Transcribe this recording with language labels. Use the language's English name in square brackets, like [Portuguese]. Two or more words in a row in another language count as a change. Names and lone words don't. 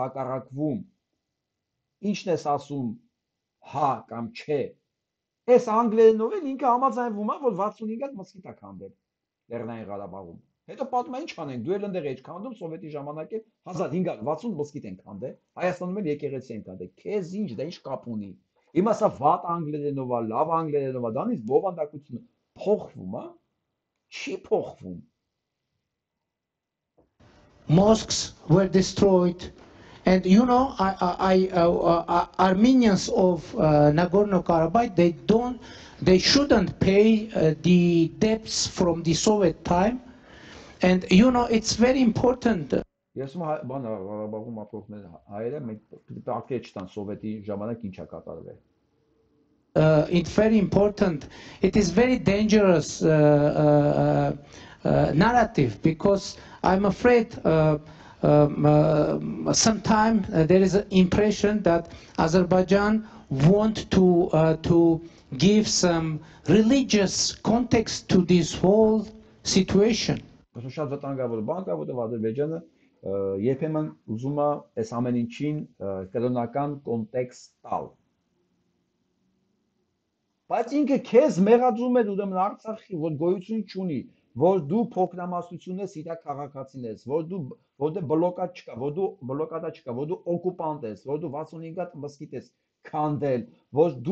[Armenian] հակառակվում, ինչն ես ասում, հա կամ չէ։ Այս անգլերենով էլ ինքը համաձայնվում է, որ 65 հատ մսկիթ է քանդել Լեռնային Ղարաբաղում։ Հետո պատմում է ինչ անենք, դու էլ ընդեղ եք քանդում սովետի ժամանակ էլ 1560 մսկիթ են քանդել, Հայաստանում էլ եկեղեցի են քանդել։ Քեզ ինչ դա ինչ կապ ունի։ Հիմա սա վատ անգլերենով է, լավ անգլերենով է, դրանից բովանդակությունը փոխվում է, չի փոխվում։ [English] Mosques were destroyed, and you know, Armenians of Nagorno-Karabakh, they shouldn't pay the debts from the Soviet time, and you know, it's very important. [Armenian] Ես բան Ղարաբաղում ապրողներ հայերը մենք պատկեր չտան սովետի ժամանակ ինչա կատարվել։ [English] It's very important. It is very dangerous narrative because I'm afraid sometimes there is an impression that Azerbaijan want to give some religious context to this whole situation. [Armenian] Շատ վտանգավոր բան կա, որտեղ Ադրբեջանը երբեմն ուզում է այս ամեն ինչին կրոնական կոնտեքստ տալ։ Բայց ինքը քեզ մեղադրում է ուրեմն Արցախի, որ գոյություն չունի, որ դու փոքրամասնություն ես իր քաղաքացին ես, որ դու բլոկադ չկա, որ դու բլոկադա չկա, որ դու օկուպանտ ես, որ դու 65 հատ մսկիթ ես քանդել, որ